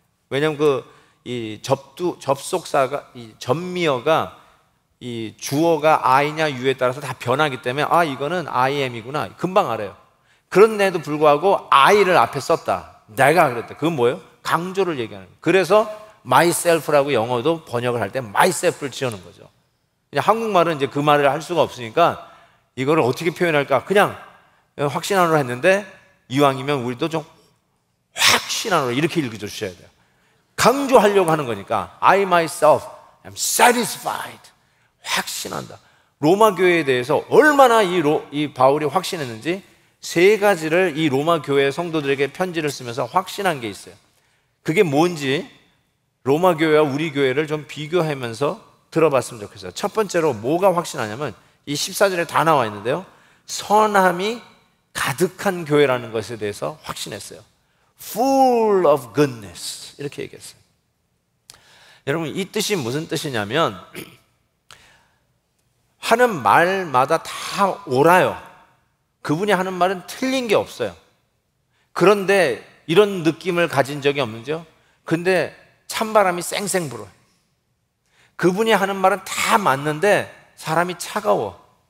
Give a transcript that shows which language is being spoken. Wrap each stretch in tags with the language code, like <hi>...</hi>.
<ko>왜냐하면 이 접속사가, 이 전미어가 이 주어가 I냐 U에 따라서 다 변하기 때문에 이거는</ko> <en>I am</en> <ko>이구나 금방 알아요. 그런데도 불구하고 I를 앞에 썼다. 내가 그랬다. 그건 뭐예요? 강조를 얘기하는 거예요. 그래서 myself라고 영어도 번역을 할 때 myself를 지어놓은 거죠. 그냥 한국말은 이제 그 말을 할 수가 없으니까 이거를 어떻게 표현할까? 그냥 확신한으로 했는데 이왕이면 우리도 좀 확신한으로 이렇게 읽어주셔야 돼요. 강조하려고 하는 거니까</ko> <en>I myself am satisfied.</en> <ko>확신한다. 로마 교회에 대해서 얼마나 이 바울이 확신했는지 세 가지를 이 로마 교회 성도들에게 편지를 쓰면서 확신한 게 있어요. 그게 뭔지 로마 교회와 우리 교회를 좀 비교하면서 들어봤으면 좋겠어요. 첫 번째로 뭐가 확신하냐면 이 14절에 다 나와 있는데요, 선함이 가득한 교회라는 것에 대해서 확신했어요.</ko> <en>Full of goodness</en> <ko>이렇게 얘기했어요. 여러분, 이 뜻이 무슨 뜻이냐면 하는 말마다 다 옳아요. 그분이 하는 말은 틀린 게 없어요. 그런데 이런 느낌을 가진 적이 없는지요? 근데 찬바람이 쌩쌩 불어요. 그분이 하는 말은 다 맞는데 사람이 차가워.</ko>